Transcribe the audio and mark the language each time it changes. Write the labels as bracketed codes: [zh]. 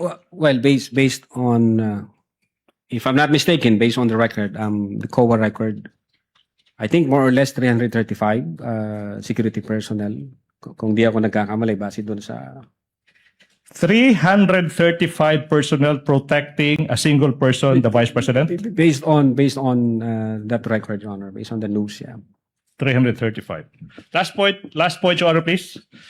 [en] Well, based on if I'm not mistaken, based on the record, the COA record, I think more or less 335 security personnel. [tl] Kung di ako nagkakamali, base doon sa [en] 335 personnel protecting a single person, the Vice President? based on that record, Your Honor, based on the news, yeah. 335. Last point, Your Honor, please.